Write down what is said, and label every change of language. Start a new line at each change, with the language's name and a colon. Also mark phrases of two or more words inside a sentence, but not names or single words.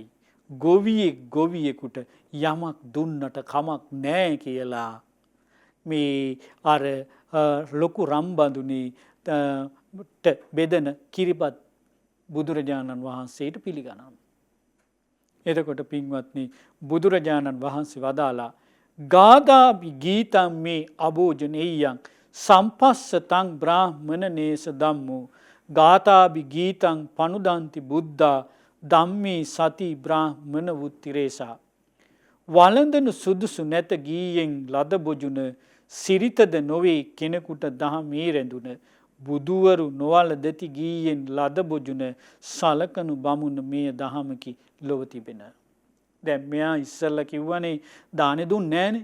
Sinhala: ගොවියෙකුට යමක් දුන්නට කමක් නැහැ කියලා මේ අර ලොකු රම්බඳුනේ බෙදන කිරිබත් බුදුරජාණන් වහන්සේට පිළිගන්නවා. එතකොට පින්වත්නි බුදුරජාණන් වහන්සේ වදාලා
Pali: ගාදාපි ගීතම් මේ අභෝජනෙය්‍යං සම්පස්සතං බ්‍රාහ්මණ නේස ධම්මෝ ගාතාබි ගීතං පනුදන්ති බුද්ධා ධම්මේ සති බ්‍රාහ්මණ වුත්තිරේසා.
Sinhala: වළඳනු සුදුසු නැත ගීයෙන් ලද බොජුන සිරිතද නොවේ කෙනෙකුට දහමේ රැඳුන බුදුවරු නොවල දෙති ගීයෙන් ලද බොජුන සලකනු බමුණ මේ දහමකි ලොව තිබෙන. දැන් මෙයා ඉස්සල්ලා කිව්වනේ දානෙ දුන්නේ නැහනේ.